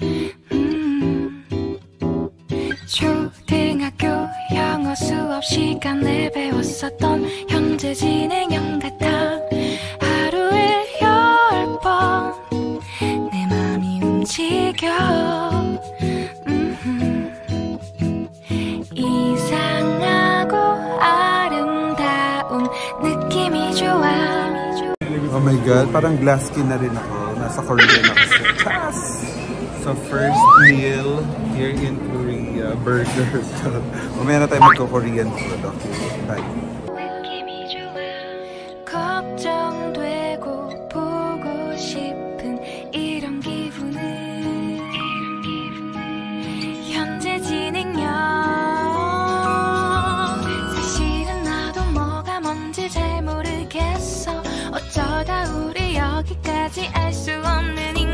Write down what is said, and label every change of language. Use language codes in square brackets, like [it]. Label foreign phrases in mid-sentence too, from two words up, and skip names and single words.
[ko] 초등학교 영어 수업 시간에 배웠었던 현재 진행형 같아 하루에 10번 내 맘이 움직여 이상하고 아름다운 느낌이 좋아 [en] Oh my God, [tl] parang [en] glass skin [tl] na rin ako. Nasa Korean ako sa Chas! [en] So first meal here in Korea, burger. [tl] Mamaya na tayo magko-Korean food. [en] Okay, bye. [ko] 느낌이 좋아 걱정되고 보고 싶은 이런 기분은 현재 진행형 사실은 나도 뭐가 뭔지 잘 모르겠어 어쩌다 우리 여기까지 알 수 없는